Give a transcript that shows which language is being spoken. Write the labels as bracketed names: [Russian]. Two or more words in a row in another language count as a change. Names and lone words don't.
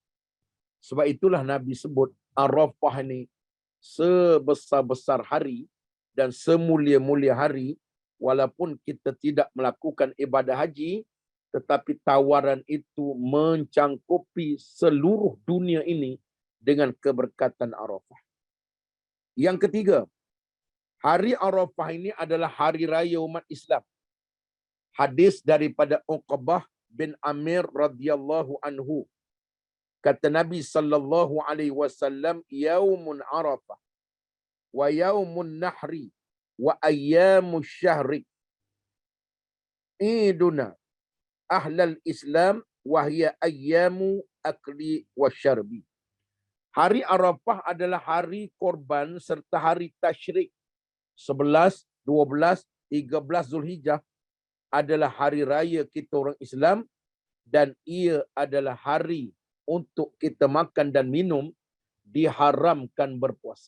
[Malay] Sebab itulah Nabi sebut Arafah ini sebesar-besar hari dan semulia-mulia hari, walaupun kita tidak melakukan ibadah haji, tetapi tawaran itu mencangkupi seluruh dunia ini dengan keberkatan Arafah. Yang ketiga, hari Arafah ini adalah hari raya umat Islam. Hadis daripada Uqbah bin Amir [Arabic] رضي الله عنه. [Malay] Kata Nabi [Arabic] صلى الله عليه وسلم يوم عرفة ويوم النحر وأيام الشهر عيدنا أهل الإسلام وهي أيام أكل وشرب. [Malay] Hari Arafah adalah hari korban serta hari tasyrik. 11, 12, 13 Zulhijjah adalah hari raya kita orang Islam, dan ia adalah hari untuk kita makan dan minum, diharamkan berpuasa.